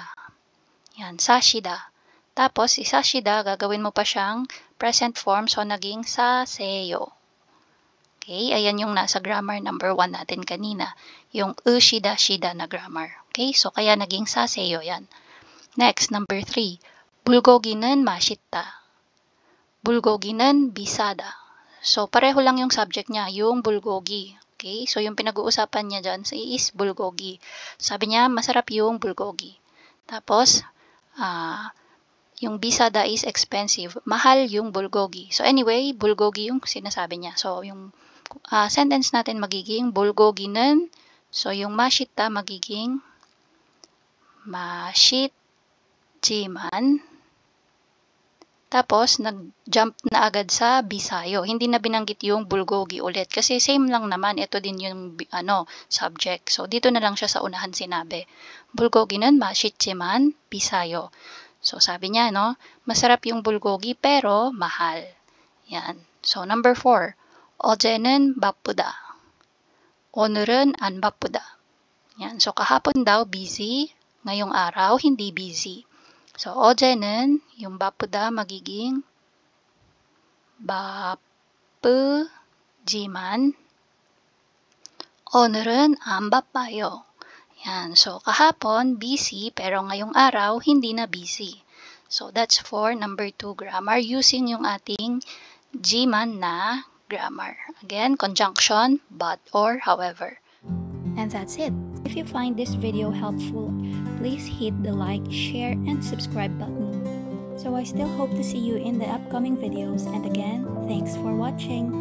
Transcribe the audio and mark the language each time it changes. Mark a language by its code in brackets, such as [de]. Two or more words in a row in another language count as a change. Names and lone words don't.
[tl] Yan, sashida. Tapos, si sashida, gagawin mo pa siyang [en] present form, [tl] so naging saseyo. Okay, ayan yung nasa grammar number 1 natin kanina. Yung shida na grammar. Okay, so kaya naging saseyo yan. [en] Next, number 3. [ko] bulgogi는 맛있다. bulgogi는 비싸다. [tl] So, pareho lang yung subject niya, yung bulgogi. Okay, so yung pinag-uusapan niya dyan is bulgogi. Sabi niya, masarap yung bulgogi. Tapos, yung bisada [en] is expensive. [tl] Mahal yung bulgogi. So anyway, bulgogi yung sinasabi niya. So yung sentence natin magiging bulgogi는, so yung 맛있다 magiging 맛있지만, tapos nag-jump na agad sa bisayo. Hindi na binanggit yung bulgogi ulit kasi same lang naman, ito din yung subject. So dito na lang siya sa unahan sinabi. [ko] bulgogi는 맛있지만 bisayo. [tl] So sabi niya, masarap yung bulgogi pero mahal. Yan. So number 4. [ko] 어제는 바쁘다. 오늘은 안 바쁘다. [tl] Yan. So kahapon daw busy, ngayong araw hindi busy. [ko] So 어제는 yung 바쁘다 magiging 바쁘지만 오늘은 안 바빠요. [tl] Yan. So kahapon busy pero ngayong araw hindi na busy. [en] So that's for number 2 grammar using [tl] yung ating [en] jiman na grammar. Again, conjunction, but, or, however. And that's it. If you find this video helpful, please hit the like, share, and subscribe button. So I still hope to see you in the upcoming videos, and again, thanks for watching.